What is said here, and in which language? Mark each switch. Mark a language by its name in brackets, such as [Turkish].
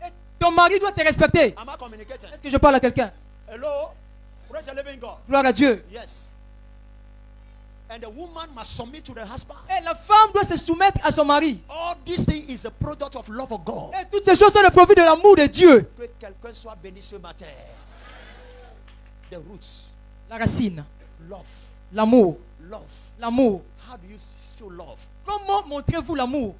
[French] Et ton mari doit te respecter. [English] Am I communicating? [French] Est-ce que je parle à quelqu'un? [English] Hello? Praise the living God. [French] Gloire à Dieu. [English] Yes. And the woman must submit to the husband. [French] Et la femme doit se soumettre à son mari. [English] All these things is a product of love of God. [French] Et toutes ces choses sont le produit de l'amour de Dieu. Que quelqu'un soit béni ce matin. [English] The roots. [French] La racine, [English] Love. [French] l'amour, [English] Love. [French] l'amour. [English] How do you show love? [French] Comment montrez-vous l'amour?